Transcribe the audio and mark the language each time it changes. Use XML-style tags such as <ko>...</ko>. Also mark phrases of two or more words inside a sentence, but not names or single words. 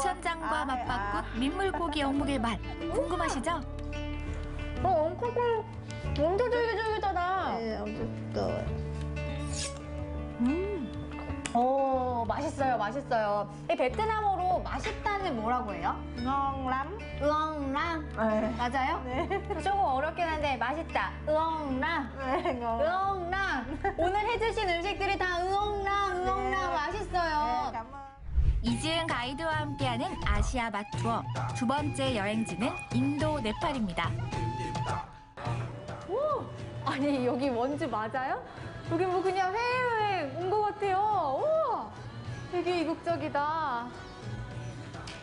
<ko>입천장과 맞바꾼 민물고기 어묵의 맛 궁금하시죠? 엉코고 완전 쫄깃쫄깃하다. 네, 엄청 뜨거워요. 맛있어요, 맛있어요. 이 베트남어로 맛있다는 뭐라고 해요?</ko> <vi>ngon lắm. ngon lắm.</vi> <ko>네. 맞아요? 네. 조금 어렵긴 한데 맛있다.</ko> <vi>ngon lắm.</vi> <ko>네, ngon.</ko> <vi>ngon lắm.</vi> <ko>오늘 해주신 음식들이 다</ko> <vi>ngon lắm, ngon lắm</vi> <ko>네. 맛있어요. 네,</ko> <vi>cảm ơn.</vi> <ko>이지은 가이드와 함께하는 아시아 맛 투어 두 번째 여행지는 인도 네팔입니다. 아니, 여기 원주 맞아요? 여기 뭐 그냥 해외여행 온 것 같아요. 우와, 되게 이국적이다.</ko>